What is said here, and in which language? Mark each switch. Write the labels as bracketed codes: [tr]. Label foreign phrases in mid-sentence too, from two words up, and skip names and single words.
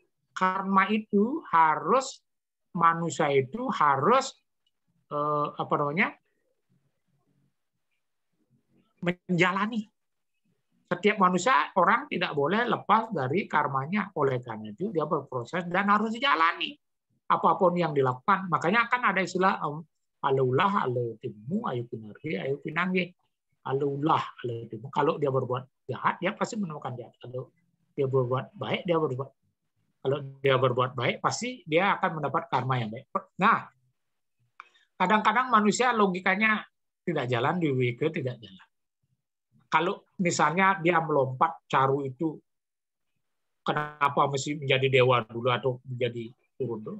[id] Karma itu harus, manusia itu harus menjalani. Setiap manusia, orang tidak boleh lepas dari karmanya. Oleh karena itu dia berproses dan harus dijalani. Apapun yang dilakukan. Makanya akan ada istilah [ban] alaulah, alatimu, ayu pinargi, ayu pinanggi. Alaulah, alatimu. [id] Kalau dia berbuat jahat, dia pasti menemukan jahat. Kalau dia berbuat baik, dia berbuat. Kalau dia berbuat baik, pasti dia akan mendapat karma yang baik. Nah, kadang-kadang manusia logikanya tidak jalan, di WK tidak jalan. Kalau misalnya dia melompat Caru itu, kenapa mesti menjadi dewa dulu atau menjadi turun dulu?